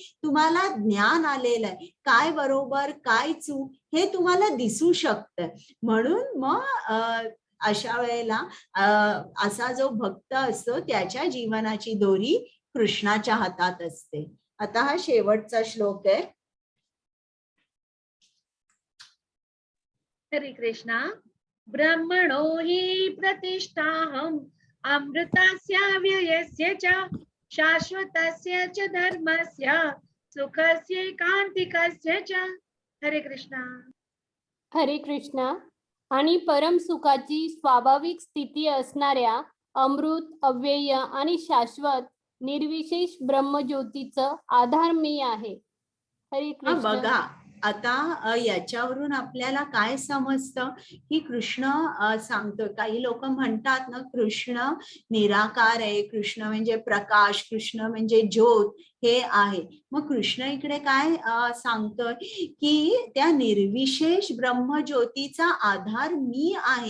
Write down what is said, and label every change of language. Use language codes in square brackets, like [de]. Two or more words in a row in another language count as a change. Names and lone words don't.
[mr] तुम्हाला ज्ञान आलेलं आहे, काय बरोबर काय चूक हे तुम्हाला दिसू शकतं. म्हणून मग अशा वेळेला असा जो भक्त असतो त्याच्या जीवनाची दोरी कृष्णाच्या हातात असते. आता हा शेवटचा श्लोक आहे. हरे कृष्णा. [sa] ब्रह्मणो हि प्रतिष्ठाहम् अमृतस्य व्ययस्य च शाश्वतस्य च धर्मस्य सुखस्य कांतिकस्य च. [mr] हरे कृष्णा. हरे कृष्णा. आणि परम सुखाची स्वाभाविक स्थिती असणाऱ्या अमृत, अव्यय आणि शाश्वत निर्विशेष ब्रह्मज्योतीचं आधार मी आहे. हरे हा कृष्ण. बघा आता याच्यावरून आपल्याला काय समजतं की कृष्ण सांगतोय. काही लोक म्हणतात ना कृष्ण निराकार आहे, कृष्ण म्हणजे प्रकाश, कृष्ण म्हणजे ज्योत हे आहे. मग कृष्ण इकडे काय सांगतोय की त्या निर्विशेष ब्रह्मज्योतीचा आधार मी आहे.